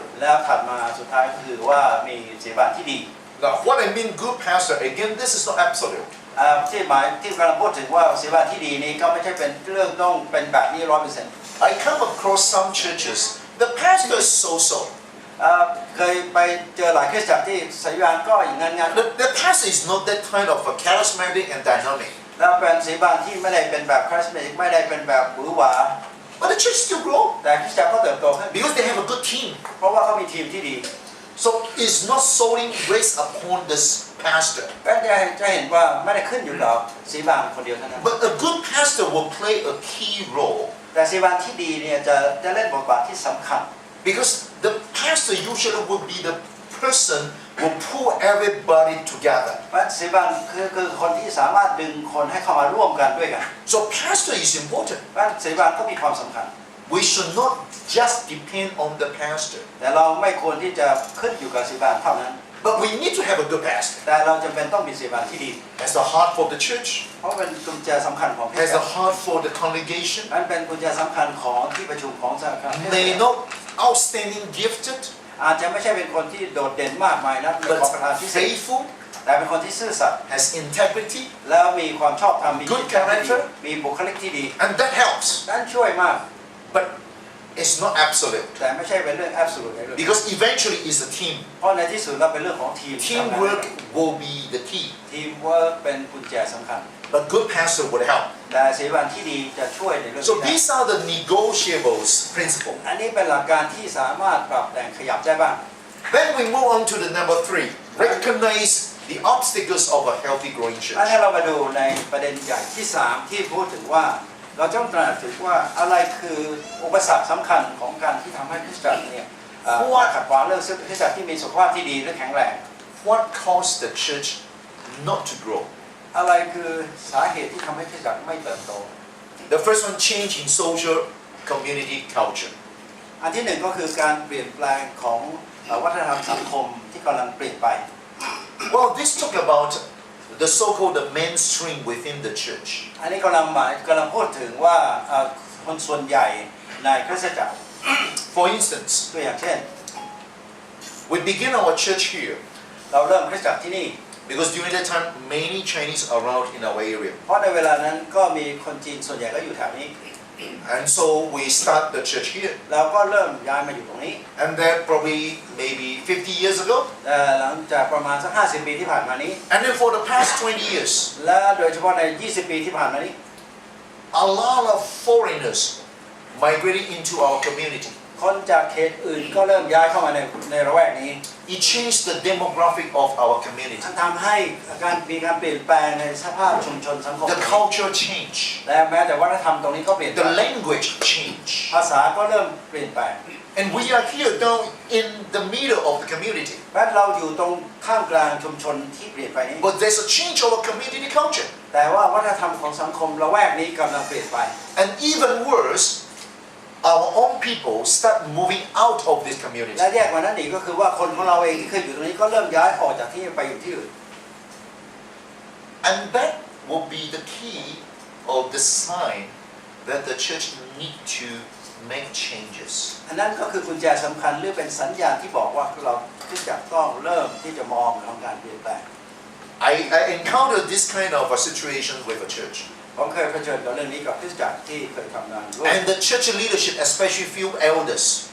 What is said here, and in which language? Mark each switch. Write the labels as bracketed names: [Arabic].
[Thai] แล้วถัดมาสุดท้ายก็คือว่ามีศิษยาบาลที่ดี [English] Now, what I mean good pastor, again, this is not absolute. [Thai] ที่หมายที่กำลังพูดถึงว่าศิษยาบาลที่ดีนี้ก็ไม่ใช่เป็นเรื่องต้องเป็นแบบนี้ 100% [English] I come across some churches, the pastor is so-so. [Thai] เคยไปเจอหลายคริสตจักรที่ศิษยาบาลก็อย่างงั้น [English] The pastor is not that kind of a charismatic and dynamic. [Thai] แล้วเป็นศิษยาบาลที่ไม่ได้เป็นแบบคริสเมติกไม่ได้เป็นแบบหวือหวา [English] But the church still grow [Thai] แต่คริสตจักรก็เติบโตขึ้น [English] because they have a good team. [Thai] เพราะว่าเขามีทีมที่ดี [English] So it's not solely based upon this pastor. [Thai] ก็จะเห็นว่าไม่ได้ขึ้นอยู่กับศิษยาบาลคนเดียวเท่านั้น [English] But a good pastor will play a key role [Thai] แต่ศิษยาบาลที่ดีเนี่ยจะเล่นบทบาทที่สำคัญ [English] because the pastor usually will be the person who pull everybody together. [Thai] เพราะศิษยาบาลคือคนที่สามารถดึงคนให้เข้ามาร่วมกันด้วยกัน [English] So pastor is important. [Thai] เพราะศิษยาบาลก็มีความสำคัญ [English] We should not just depend on the pastor, [Thai] แต่เราไม่ควรที่จะขึ้นอยู่กับศิษยาบาลเท่านั้น [English] but we need to have a good pastor. [Thai] แต่เราจำเป็นต้องมีศิษยาบาลที่ดี [English] Has the heart for the church, [Thai] เพราะเป็นกุญแจสำคัญของคริส [English] has [Thai] ตจั [English] the [Thai] กร [English] heart for the congregation, [Thai] นั่นเป็นกุญแจสำคัญของที่ประชุมของสหกรณ์ [English] may not outstanding gifted, [Thai] อาจจะไม่ใช่เป็นคนที่โดดเด่นมากมายนะเป็นของประธาน [English] but [Thai] พิเศษ [English] faithful, [Thai] แต่เป็นคนที่ซื่อสัตย์ [English] has integrity, [Thai] แล้วมีความชอบธรรมมี [English] Good character [Thai] มีบุคลิกที่ดี [English] and that helps. [Thai] นั่นช่วยมาก [English] But it's not absolute [Thai] แต่ไม่ใช่เป็นเรื่อง absolute ในเรื่อง [English] because eventually it's a team. [Thai] เพราะในที่สุดเราเป็นเรื่องของทีม [English] Teamwork will be the key, [Thai] ทีมเวิร์กเป็นกุญแจสำคัญ [English] but good pastor would help. [Thai] แต่ศิษยาบาลที่ดีจะช่วยในเรื่อง [English] So [Thai] นี้ [English] these are the negotiables principle. [Thai] อันนี้เป็นหลักการที่สามารถปรับแต่งขยับได้บ้าง [English] Then we move on to the number 3. Recognize the obstacles of a healthy growing [Thai] อัน [English] church. [Thai] นี้เรามาดูในประเด็นใหญ่ที่3ที่พูดถึงว่าเราต้องตระหนักถึงว่าอะไรคืออุปสรรคสำคัญของการที่ทำให้คริสตจักรเนี่ยขัดขวางเรื่องคริสตจักรที่มีสุขภาพที่ดีและแข็งแรง [English] What caused the church not to grow? [Thai] อะไรคือสาเหตุที่ทำให้คริสตจักรไม่เติบโต [English] The first one, change in social community culture. [Thai] อันที่หนึ่งก็คือการเปลี่ยนแปลงของวัฒนธรรมสังคมที่กำลังเปลี่ยนไป [English] Well, this talk about the so-called the mainstream within the church. [Thai] อันนี้กำลังพูดถึงว่าคนส่วนใหญ่ในคริสตจักร [English] For instance, [Thai] ตัวอย่างเช่น [English] we begin our church here [Thai] เราเริ่มคริสตจักรที่นี่ [English] because during that time many Chinese are around in our area. [Thai] เพราะในเวลานั้นก็มีคนจีนส่วนใหญ่ก็อยู่แถวนี้ [English] And so we start the church here. [Thai] เราก็เริ่มย้ายมาอยู่ตรงนี้ [English] And then probably maybe 50 years ago, [Thai] หลังจากประมาณสัก50 ปีที่ผ่านมานี้ [English] and then for the past 20 years, [Thai] และโดยเฉพาะใน20 ปีที่ผ่านมานี้ [English] a lot of foreigners migrating into our community. [Thai] คนจากเขตอื่นก็เริ่มย้ายเข้ามาในระแวกนี้ [English] It changed the demographic of our community. [Thai] ทำให้มีการเปลี่ยนแปลงในสภาพชุมชนสังคม [English] The culture changed. [Thai] และแม้แต่วัฒนธรรมตรงนี้ก็เปลี่ยน [English] The language changed. [Thai] ภ ภาษาก็เริ่มเปลี่ยนแปลง [English] And we are here now in the middle of the community. [Thai] และเราอยู่ตรงข้ามกลางชุมชนที่เปลี่ยนไปนี้ [English] But there's a change of a community culture. [Thai] แต่ว่าวัฒนธรรมของสังคมละแวกนี้กำลังเปลี่ยนไป [English] And even worse, our own people start moving out of this community. [Thai] และแยกกว่านั้นอีกก็คือว่าคนของเราเองที่เคยอยู่ตรงนี้ก็เริ่มย้ายออกจากที่ไปอยู่ที่อื่น [English] And that will be the key or the sign that the church need to make changes. [Thai] อันนั้นก็คือกุญแจสำคัญหรือเป็นสัญญาณที่บอกว่าเราที่จะต้องเริ่มที่จะมองทางการเปลี่ยนแปลง [English] I encountered this kind of a situation with a church. [Thai] ผมเคยเผชิญกับเรื่องนี้กับคริสตจักรที่เคยทำงานร่วม [English] And the church leadership, especially few elders,